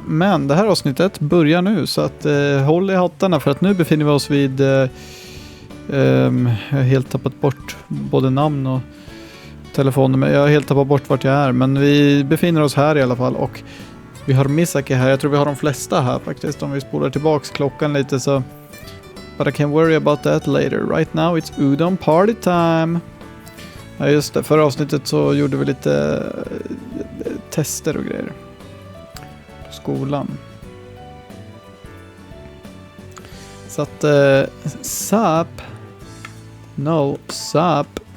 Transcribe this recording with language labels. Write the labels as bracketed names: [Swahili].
[Swedish] Men det här avsnittet börjar nu så att håll i hattarna för att nu befinner vi oss vid, jag har helt tappat bort både namn och telefonnummer, jag har helt tappat bort vart jag är, men vi befinner oss här i alla fall och vi har Misaki här. Jag tror vi har de flesta här faktiskt. Om vi spolar tillbaks klockan lite så. [English] But I can worry about that later. Right now it's udon party time. [Swedish] Ja just det. Förra avsnittet så gjorde vi lite tester och grejer. På skolan. Så att SAP. No, SAP.